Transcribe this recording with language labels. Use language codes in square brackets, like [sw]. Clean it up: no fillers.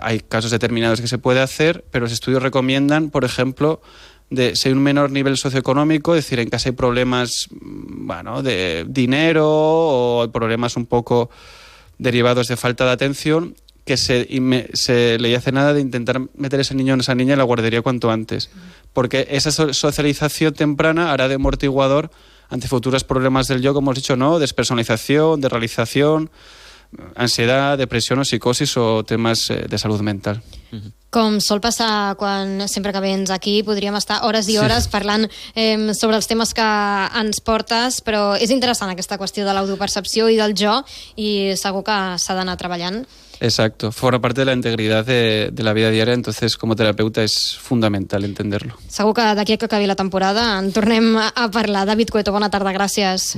[es] Hay casos determinados que se puede hacer, pero los estudios recomiendan, por ejemplo, de si hay un menor nivel socioeconómico, es decir, en casa hay problemas, bueno, de dinero o problemas un poco derivados de falta de atención, que se le hace nada de intentar meter ese niño o esa niña en la guardería cuanto antes. Porque esa socialización temprana hará de amortiguador ante futuros problemas del yo, como hemos dicho, ¿no? Despersonalización, desrealización, ansiedad, [ca] depressió o psicosis o temes de salut mental. Com sol passar quan sempre que vens aquí, podríem estar hores i hores parlant sobre els temes que ens portes, però és interessant aquesta qüestió de l'autopercepció i del jo i segur que s'ha d'anar treballant. [es] Exacto, forma parte de la integridad de la vida diaria, entonces como terapeuta es fundamental entenderlo. [ca] Segur que d'aquí a que acabi la temporada en tornem a parlar. David Cueto, bona tarda, gràcies.